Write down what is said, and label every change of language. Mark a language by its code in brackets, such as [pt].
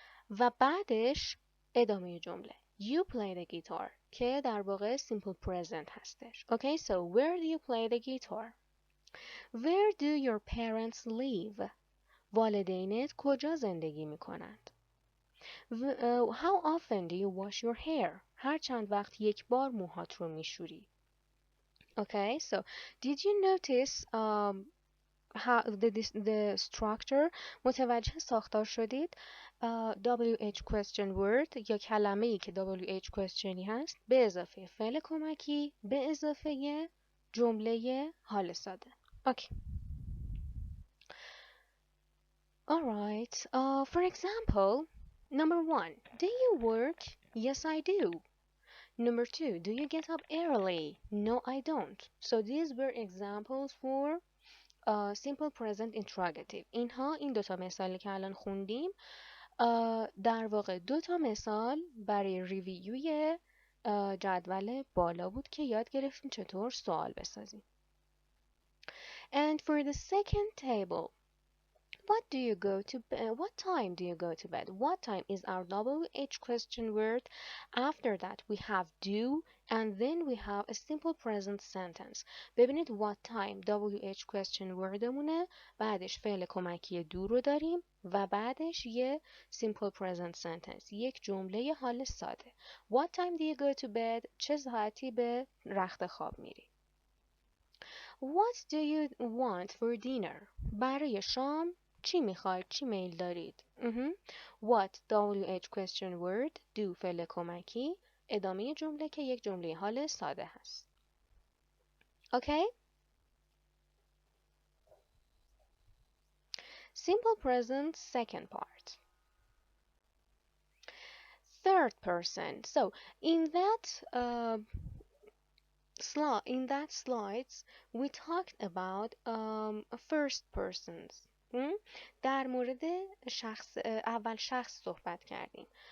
[fa] و بعدش ادامه جمله. [en] You play the guitar [fa] که در واقع [en] simple present هستش. Okay, so where do you play the guitar? Where do your parents live? [fa] والدینت کجا زندگی می کنند؟ [en] How often do you wash your hair? [fa] هر چند وقت یک بار موهات رو می شوری؟ [en] Okay, so did you notice how the structure؟ [fa] متوجه ساختار شدید؟ WH question word یا کلمه‌ای که WH questionی هست به اضافه فعل کمکی به اضافه جمله حال ساده. [en] Okay. Alright. For example, number 1. Do you work? Yes, I do. Number 2. Do you get up early? No, I don't. So these were examples for simple present interrogative. [fa] این دوتا مثالی که الان خوندیم در واقع دوتا مثال برای ریویوی جدول بالا بود که یاد گرفتیم چطور سوال بسازیم. [en] And for the second table, what time do you go to bed? What time is our WH question word. After that we have do and then we have a simple present sentence. [fa] ببینید what time WH question wordمونه، بعدش فعل کمکی do رو داریم و بعدش یه simple present sentence، یک جمله حال ساده. [en] What time do you go to bed؟ [fa] چه ساعتی به رخت خواب میری؟ [en] What do you want for dinner؟ [fa] برای شام چی میخواید؟ چی میل دارید؟ [en] What WH question word. [fa] Do فعل کمکی ادامه جمله که یک جمله حال ساده هست. [en] Okay? Simple present second part. Third person. So in that slides we talked about first persons. [fa] در مورد اول شخص صحبت کردیم.